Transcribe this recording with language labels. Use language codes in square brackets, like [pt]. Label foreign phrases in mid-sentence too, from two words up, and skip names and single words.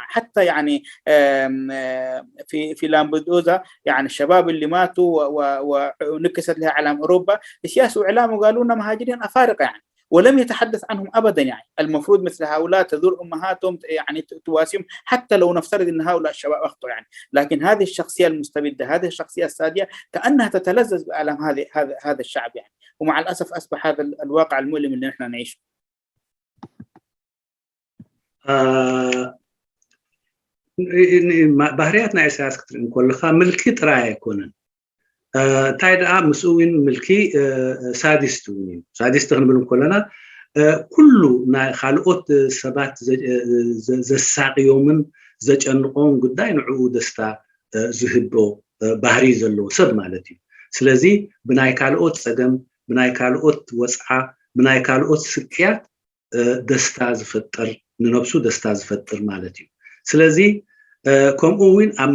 [ar] حتى يعني في لامبدوزا يعني الشباب اللي ماتوا ونكست لها علم أوروبا سياسة وإعلام وقالوا لنا مهاجرين أفارقة يعني، ولم يتحدث عنهم أبدا. يعني المفروض مثل هؤلاء تزور أمهاتهم يعني تواسيهم حتى لو نفترض أن هؤلاء الشباب أخطأوا يعني، لكن هذه الشخصية المستبدة هذه الشخصية السادية كأنها تتلذذ بألم هذا الشعب يعني، ومع الأسف أصبح هذا الواقع المؤلم اللي نحن نعيشه. [ti] ባህርያትና ኢሳያስ ክትርኢ ከለካ ምልኪ ጥራይ ኣይኮነን እንታይ ደኣ ምስኡ እውን ምልኪ ሳዲስት እውን እዩ። ሳዲስት ክንብል ከለና ኩሉ ናይ ካልኦት ሰባት ዘሳቅዮምን ዘጨንቆም ጉዳይ ንዕኡ ደስታ ዝህቦ ባህሪ ዘለዎ ሰብ ማለት እዩ። ስለዚ ብናይ ካልኦት ፀገም ብናይ ካልኦት ወፅዓ ብናይ ካልኦት ስቅያት ደስታ ዝፈጥር ንነብሱ ደስታ ዝፈጥር ማለት እዩ። ስለዚ ከምኡ እውን ኣብ